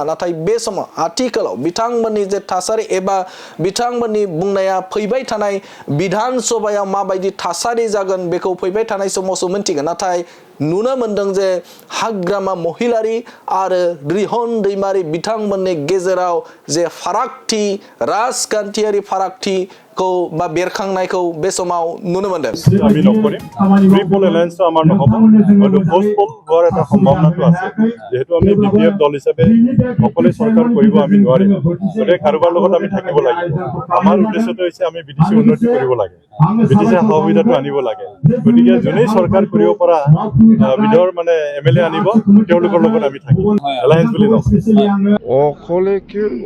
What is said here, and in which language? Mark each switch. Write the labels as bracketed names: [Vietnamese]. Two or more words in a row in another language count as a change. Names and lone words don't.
[Bodo] नाथाय बे समाव आथिखालाव बिथांमोननि जे थासारि एबा बिथांमोननि बुंनाया फैबाय थानाय विधानसभायाव माबायदि थासारि जागोन बेखौ फैबाय थानाय समावसो मिन्थिगोन। नाथाय नुनो मोनदों जे हाग्रामा महिलारी आरो रिहन दैमारी बिथांमोननि गेजेराव जे फारागथि राजखान्थियारि फारागथि खौ बा बेरखांनायखौ बे समाव नुनो मोनदों [Assamese] আমি নকৰিম [English] triple alliance [Assamese] আমাৰ নহ'ব হয়তো পোষ্টপল হোৱাৰ এটা সম্ভাৱনাটো আছে যেহেতু আমি বিপিএফ দল হিচাপে অকলে চৰকাৰ কৰিব আমি নোৱাৰিম গতিকে কাৰোবাৰ লগত আমি থাকিব লাগিব আমাৰ উদ্দেশ্যটো হৈছে আমি বিটিচি উন্নতি কৰিব লাগে বিটিচি সহযোগিতাটো আনিব লাগে গতিকে যোনেই চৰকাৰ কৰিব পৰা বিধৰ মানে এমএলএ আনিব তেওঁলোকৰ লগত আমি থাকিম এলায়েন্স বুলি নকওঁ